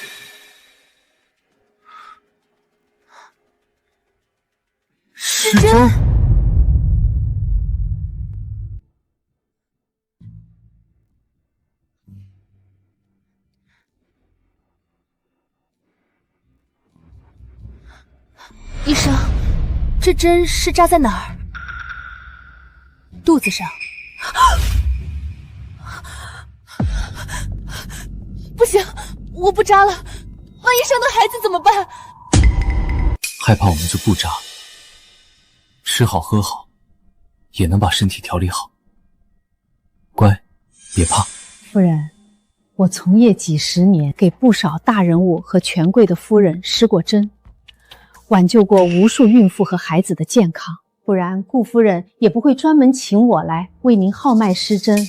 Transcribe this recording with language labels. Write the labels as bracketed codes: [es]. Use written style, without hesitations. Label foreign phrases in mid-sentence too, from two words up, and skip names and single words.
[zh] 施針？醫生，這針是扎在哪兒？肚子上。不行，我不扎了，萬一生的孩子怎麼辦？害怕我們就不扎，吃好喝好，也能把身體調理好。乖，別怕。夫人，我從業幾十年，給不少大人物和權貴的夫人施過針，挽救過無數孕婦和孩子的健康，不然顧夫人也不會專門請我來為您號脈施針。